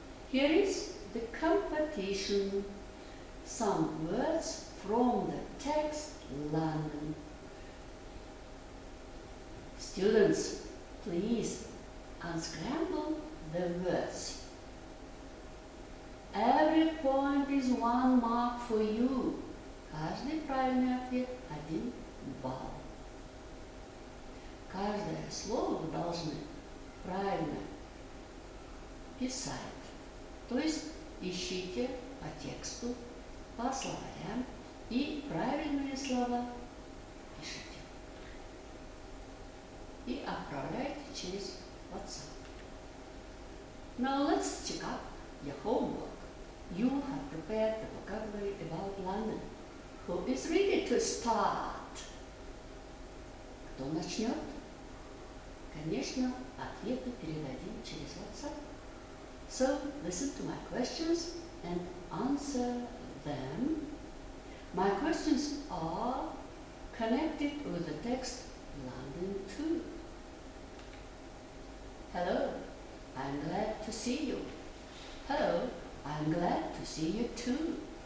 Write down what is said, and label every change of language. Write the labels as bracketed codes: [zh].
[en] Here is the competition. Some words from the text London. Students, please unscramble the words. Every point is 1 mark for you. [ru] Каждый правильный ответ 1 балл. Каждое слово вы должны правильно писать. То есть ищите по тексту, по словарям и правильные слова пишите. И отправляйте через WhatsApp. [en] Now let's check up your homework. You have prepared the vocabulary about London. Who is ready to start? [ru] Кто начнет? Конечно, ответы передадим через WhatsApp. [en] So, listen to my questions and answer them. My questions are connected with the text London 2. Hello, I'm glad to see you. Hello, I'm glad to see you too.